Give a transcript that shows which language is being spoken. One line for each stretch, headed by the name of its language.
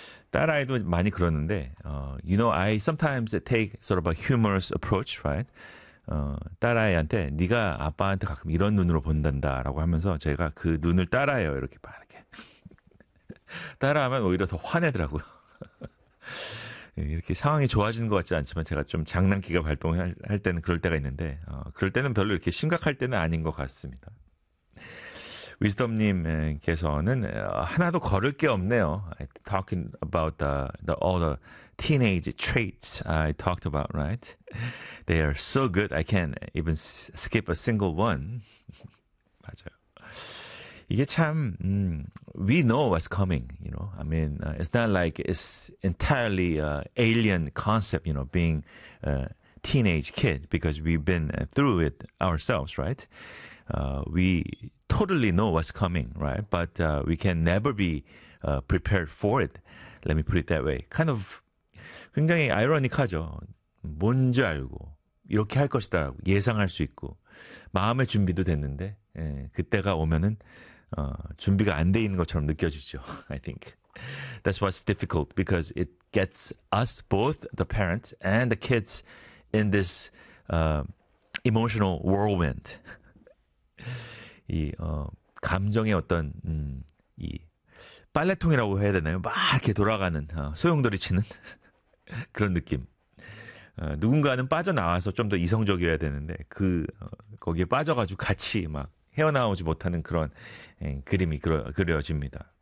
Korean: 딸아이도 많이 그러는데
English: you know I sometimes take sort of a humorous approach, right?
Korean: 딸아이한테 네가 아빠한테 가끔 이런 눈으로 본단다라고 하면서 제가 그 눈을 따라해요 이렇게 막 이렇게 따라하면 오히려 더 화내더라고요. 이렇게 상황이 좋아지는 것 같지 않지만 제가 좀 장난기가 발동할 때는 그럴 때가 있는데 그럴 때는 별로 이렇게 심각할 때는 아닌 것 같습니다. 위즈덤님께서는 하나도 거를 게 없네요.
English: Talking about all the teenage traits I talked about, right? They are so good, I can't even skip a single one.
Korean: 맞아요. 이게 참,
English: we know what's coming, you know. I mean, it's not like it's entirely alien concept, you know, being a teenage kid because we've been through it ourselves, right? We totally know what's coming, right? But we can never be prepared for it. Let me put it that way. Kind of
Korean: 굉장히 아이러니하죠. 뭔지 알고 이렇게 할 것이다 예상할 수 있고 마음의 준비도 됐는데 예, 그때가 오면은 준비가 안돼 있는 것처럼 느껴지죠.
English: I think that's what's difficult because it gets us both the parents and the kids in this emotional whirlwind.
Korean: 이 감정의 어떤 이 빨래통이라고 해야 되나요? 막 이렇게 돌아가는 소용돌이치는 그런 느낌. 누군가는 빠져나와서 좀더 이성적이어야 되는데 그 거기에 빠져가지고 같이 막 헤어나오지 못하는 그런 그림이 그려집니다.